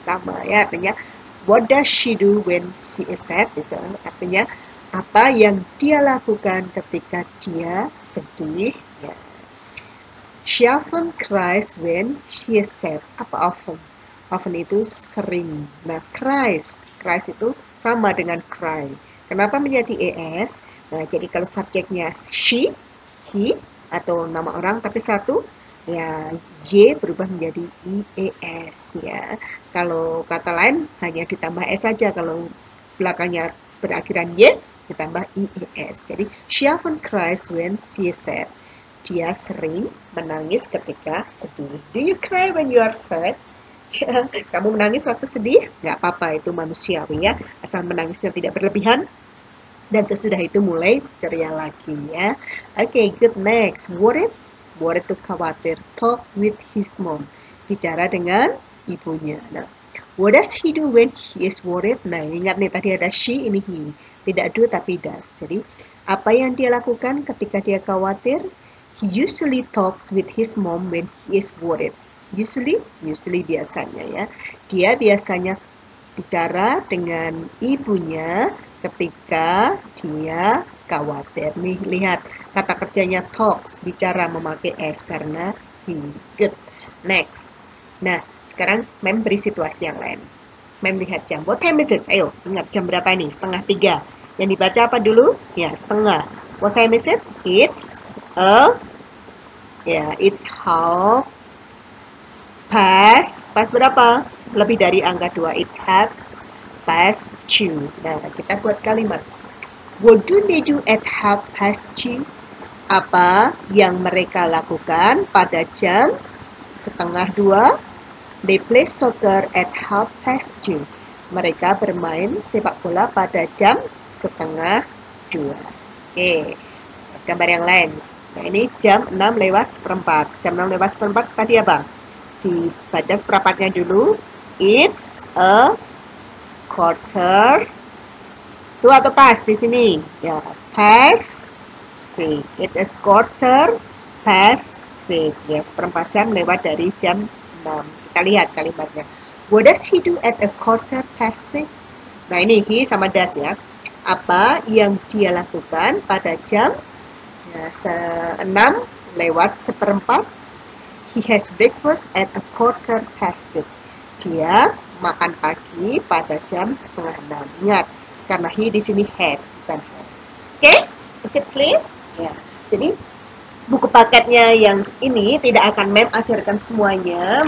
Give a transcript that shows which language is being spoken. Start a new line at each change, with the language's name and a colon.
Indonesian: Sama ya, artinya
English: what does she do when she is sad?
Indonesian: Itu artinya apa yang dia lakukan ketika dia sedih. Ya.
English: She often cries when she is sad.
Indonesian: Apa often? Often itu sering. Nah, cries itu sama dengan cry. Kenapa menjadi es? Nah, jadi kalau subjeknya she, he, atau nama orang tapi satu, ya y berubah menjadi ies ya. Kalau kata lain hanya ditambah s saja, kalau belakangnya berakhiran y ditambah ies. Jadi
English: she often cries when she is sad.
Indonesian: Dia sering menangis ketika sedih.
English: Do you cry when you are sad?
Indonesian: Kamu menangis waktu sedih? Nggak apa-apa, itu manusiawi ya. Asal menangisnya tidak berlebihan. Dan sesudah itu mulai ceria lagi ya.
English: Okay, good, next.
Indonesian: Worried. Worried itu khawatir.
English: Talk with his mom.
Indonesian: Bicara dengan ibunya.
English: Nah, what does he do when he is worried?
Indonesian: Nah, ingat nih tadi ada she, ini he. Tidak do tapi does. Jadi, apa yang dia lakukan ketika dia khawatir?
English: He usually talks with his mom when he is worried.
Indonesian: Usually biasanya ya. Dia biasanya bicara dengan ibunya ketika dia khawatir. Nih, lihat kata kerjanya talks, bicara memakai s karena he.
English: Good. Next.
Indonesian: Nah, sekarang Mem beri situasi yang lain. Mem lihat jam.
English: What time is it?
Indonesian: Ayo, ingat jam berapa ini? 2:30. Yang dibaca apa dulu? Ya,
English: 1:30. What time is it? It's half past
Indonesian: berapa? Lebih dari angka 2.
English: It has past 2.
Indonesian: Nah, kita buat kalimat.
English: What do they do at half past 2?
Indonesian: Apa yang mereka lakukan pada jam 1:30?
English: They play soccer at half past 2.
Indonesian: Mereka bermain sepak bola pada jam 1:30. Oke, gambar yang lain. Nah, ini jam 6:04. Jam 6:04 tadi apa? Dibaca seperempatnya dulu.
English: It's a quarter
Indonesian: Betul atau pas di sini? Ya, past 6.
English: It is quarter past 6.
Indonesian: Ya, seperempat jam lewat dari jam 6. Kita lihat kalimatnya.
English: What does he do at a quarter past 6?
Indonesian: Nah, ini he sama does ya. Apa yang dia lakukan pada jam 6 lewat seperempat?
English: He has breakfast at a quarter past 6.
Indonesian: Dia makan pagi pada jam setengah 6. Ingat, karena he di sini has, bukan has. Oke?
English: Is it clear?
Indonesian: Ya. Jadi, buku paketnya yang ini tidak akan Mem ajarkan semuanya.